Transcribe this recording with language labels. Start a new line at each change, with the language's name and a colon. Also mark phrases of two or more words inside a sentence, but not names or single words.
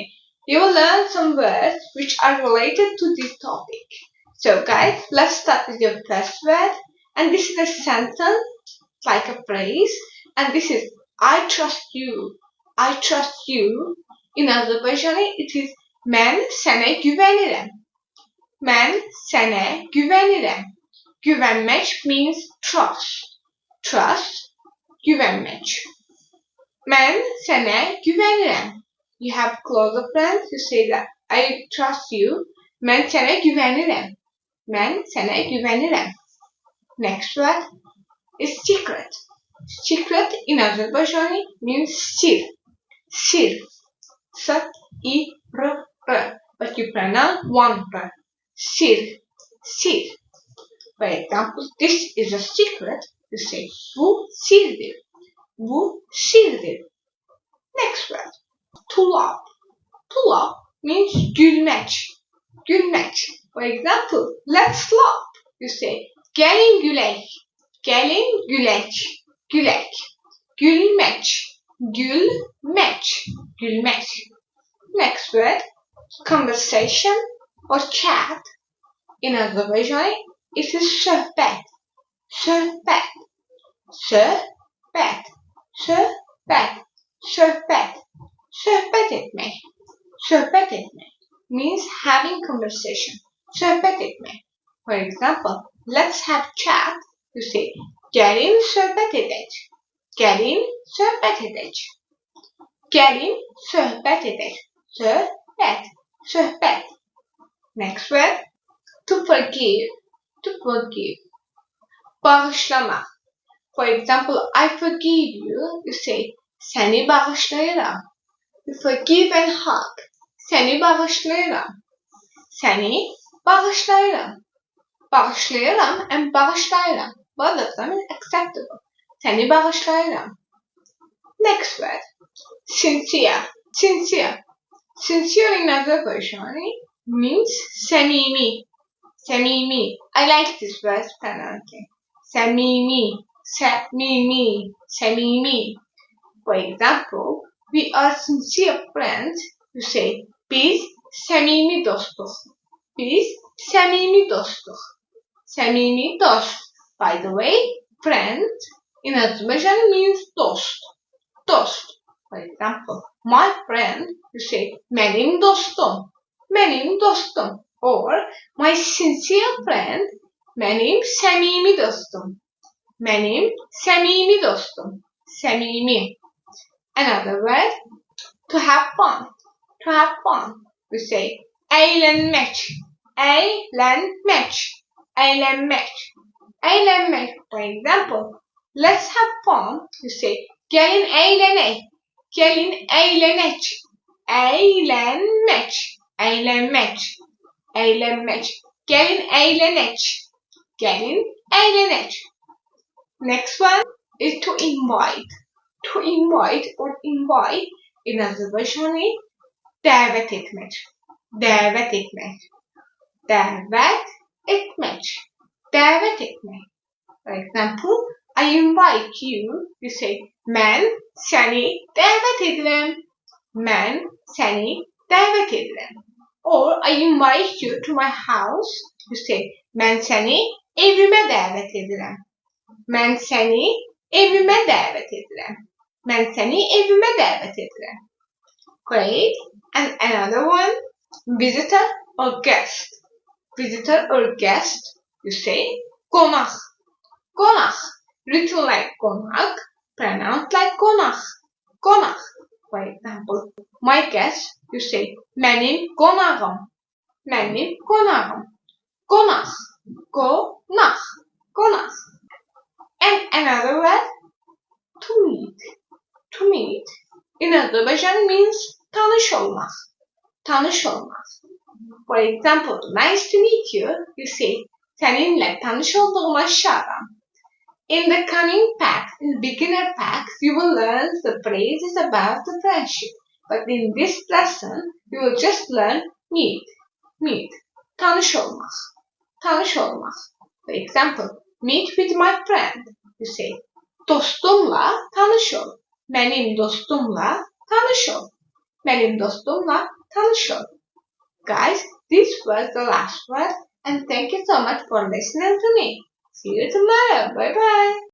English: You will learn some words which are related to this topic. So guys, let's start with your first word. And this is a sentence, like a phrase. And this is I trust you. I trust you. In Azerbaijani it is
Azerbaijani: mən sənə güvənirəm. Mən sənə güvənirəm. Güvənmək
English: means trust. Trust,
Azerbaijani: güvənmək. Mən sənə güvənirəm.
English: You have closer friends, you say that I trust you.
Azerbaijani: Mən sənə güvənirəm. Mən sənə güvənirəm.
English: Next word is secret. Secret in Azerbaijani means sir. Sir. S-I-R-R. But you pronounce one R. Sir. Sir. For example, this is a secret. You say
Azerbaijani: bu sirdir. Bu sirdir.
English: Next word. To laugh. To laugh means gülmek.
Azerbaijani: Gülmek.
English: For example, let's laugh. You say
Azerbaijani: gelin gülek. Gelin gülek. Gülek. Gülmek. Gülmek. Gülmek.
English: Next word, conversation or chat. In Azerbaijani, it is söhbət.
Azerbaijani: Söhbət. Söhbət. Söhbət. Söhbət. Söhbət etmək. Söhbət etmək
English: means having conversation.
Azerbaijani: Söhbət etmək.
English: For example, let's have chat. You say,
Azerbaijani: gelin söhbət edək. Gelin söhbət edək. Gelin söhbət edək. Söhbət. Söhbət.
English: Next word, to forgive. To forgive. Bağışlamaq. For example, I forgive you. You say,
Azerbaijani: səni bağışlayıram.
English: You forgive and hug.
Azerbaijani: Səni bağışlayıram. Səni bağışlayıram. Bağışlayıram and bağışlayıram.
English: Both of them is acceptable.
Azerbaijani: Səni bağışlayıram.
English: Next word, sincere. Sincere. Sincere in Azerbaijani means samimi.
Azerbaijani: Samimi.
English: I like this word pronouncing.
Azerbaijani: Samimi. Samimi. Samimi.
English: For example, we are sincere friends. You say,
Azerbaijani: biz samimi dostuq. Biz samimi dostuq. Samimi dost.
English: By the way, friend in Azerbaijan means dost. Dost. For example, my friend, you say,
Azerbaijani: mənim dostum. Mənim dostum.
English: Or, my sincere friend,
Azerbaijani: mənim səmimi dostum. Mənim səmimi dostum. Səmimi.
English: Another word, to have fun. To have fun. We say,
Azerbaijani: əylənmək. Əylənmək. Əylənmək. Eğlenmek.
English: For example, let's have fun. You say,
Azerbaijani: gelin eğlenek. Gelin eğlenek. Eğlenmek. Eğlenmek. Eğlenmek. Gelin eğlenek. Gelin eğlenek.
English: Next one is to invite. To invite or invite in Azerbaijani
Azerbaijani: davet etmek. Davet etmek. Davet etmek. Davet etmek.
English: For example, I invite you. You say,
Azerbaijani: mən səni davet edirəm. Mən səni davet edirəm. Or I invite you to my house. You say, mən səni evimə davet edirəm. Mən səni evimə davet edirəm. Mən səni evimə davet edirəm.
English: Great. And another one, visitor or guest. Visitor or guest. You say,
Azerbaijani: qonaq. Qonaq.
English: Written like qonaq, pronounced like qonaq.
Azerbaijani: Qonaq.
English: For example, my guest, you say,
Azerbaijani: mənim qonağım. Mənim qonağım. Qonaq. Qonaq. Qonaq.
English: And another word, to meet. To meet in Azerbaijan means
Azerbaijani: tanış olmaq. Tanış olmaq.
English: For example, nice to meet you. You say,
Azerbaijani: səninlə tanış olduğuma şadam.
English: In the cunning pack, in beginner packs, you will learn the phrases about the friendship. But in this lesson, you will just learn meet, meet,
Azerbaijani: tanış olmak, tanış olmak.
English: For example, meet with my friend. You say,
Azerbaijani: dostumla tanış ol. Benim dostumla tanış ol. Benim dostumla tanış ol.
English: Guys, this was the last word, and thank you so much for listening to me. See you tomorrow. Bye bye.